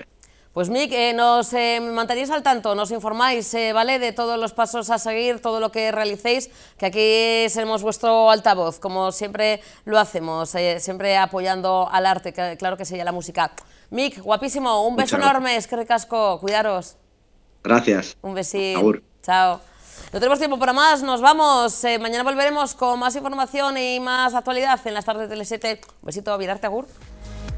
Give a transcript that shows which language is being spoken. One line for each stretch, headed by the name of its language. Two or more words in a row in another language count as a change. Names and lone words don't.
Spanish: Pues Mick, nos mantenéis al tanto, nos informáis, ¿vale?, de todos los pasos a seguir, todo lo que realicéis, que aquí seremos vuestro altavoz, como siempre lo hacemos, siempre apoyando al arte, claro que sí, a la música. Mick, guapísimo, un beso enorme,
Basque: eskerrik asko,
Spanish: cuidaros. Gracias. Un besito. Agur. Chao. No tenemos tiempo para más, nos vamos. Mañana volveremos con más información y más actualidad en las tardes de Tele7. Un besito, Virarte, agur.